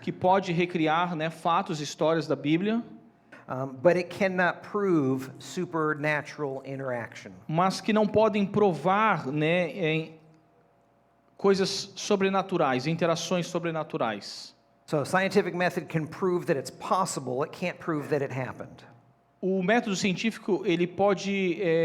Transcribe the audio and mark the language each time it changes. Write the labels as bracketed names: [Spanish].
[Portuguese] que pode recriar, fatos, histórias da Bíblia, [English] but it cannot prove supernatural interaction. [Portuguese] mas que não podem provar, em coisas sobrenaturais, interações sobrenaturais. [English] So, a scientific method can prove that it's possible. It can't prove that it happened. [Portuguese] O método científico, ele pode